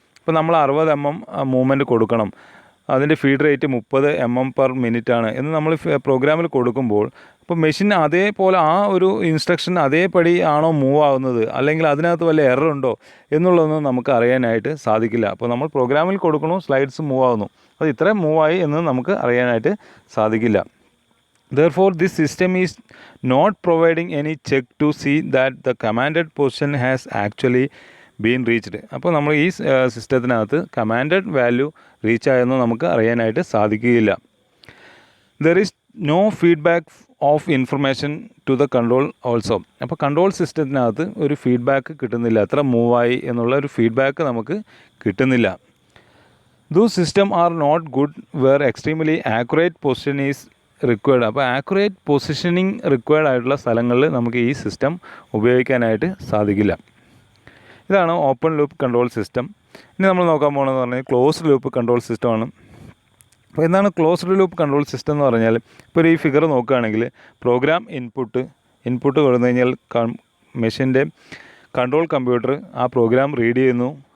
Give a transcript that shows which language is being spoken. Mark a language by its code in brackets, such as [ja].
[ml] ഇപ്പോൾ നമ്മൾ 60 mm movement കൊടുക്കണം, അതിൻ്റെ ഫീഡ് റേറ്റ് 30 mm/min ആണ് എന്ന് നമ്മൾ പ്രോഗ്രാമിൽ കൊടുക്കുമ്പോൾ അപ്പോൾ മെഷീൻ അതേപോലെ ആ ഒരു ഇൻസ്ട്രക്ഷൻ അതേപടി ആണോ മൂവ് ആവുന്നത്, അല്ലെങ്കിൽ അതിനകത്ത് വല്ല എറർ ഉണ്ടോ എന്നുള്ളതൊന്നും നമുക്ക് അറിയാനായിട്ട് സാധിക്കില്ല. അപ്പോൾ നമ്മൾ പ്രോഗ്രാമിൽ കൊടുക്കണു, സ്ലൈഡ്സ് മൂവ് ആവുന്നു, അത് ഇത്രയും മൂവായി എന്ന് നമുക്ക് അറിയാനായിട്ട് സാധിക്കില്ല. [en] Therefore, this system is not providing any check to see that the commanded position has actually been reached. [ml] അപ്പോൾ നമ്മൾ ഈ സിസ്റ്റത്തിനകത്ത് കമാൻഡഡ് വാല്യൂ റീച്ച് ആയെന്ന് നമുക്ക് അറിയാനായിട്ട് സാധിക്കുകയില്ല. [en] There is no feedback of information to the control also. [ml] അപ്പോൾ control സിസ്റ്റത്തിനകത്ത് ഒരു feedback കിട്ടുന്നില്ല, എത്ര മൂവായി എന്നുള്ള ഒരു ഫീഡ്ബാക്ക് നമുക്ക് കിട്ടുന്നില്ല. [en] Those systems are not good where extremely accurate position is required. [ml] അപ്പോൾ ആക്യുറേറ്റ് പൊസിഷനിങ് റിക്വയർഡ് ആയിട്ടുള്ള സ്ഥലങ്ങളിൽ നമുക്ക് ഈ സിസ്റ്റം ഉപയോഗിക്കാനായിട്ട് സാധിക്കില്ല. ഇതാണ് ഓപ്പൺ ലൂപ്പ് കൺട്രോൾ സിസ്റ്റം. ഇനി നമ്മൾ നോക്കാൻ പോകുന്നതെന്ന് പറഞ്ഞാൽ ക്ലോസ്ഡ് ലൂപ്പ് കൺട്രോൾ സിസ്റ്റമാണ്. അപ്പോൾ എന്താണ് ക്ലോസ്ഡ് ലൂപ്പ് കൺട്രോൾ സിസ്റ്റം എന്ന് പറഞ്ഞാൽ, ഇപ്പോൾ ഈ ഫിഗർ നോക്കുകയാണെങ്കിൽ പ്രോഗ്രാം ഇൻപുട്ട് കൊടുത്തു കഴിഞ്ഞാൽ മെഷീൻ്റെ കൺട്രോൾ കമ്പ്യൂട്ടർ ആ പ്രോഗ്രാം റീഡ് ചെയ്യുന്നു.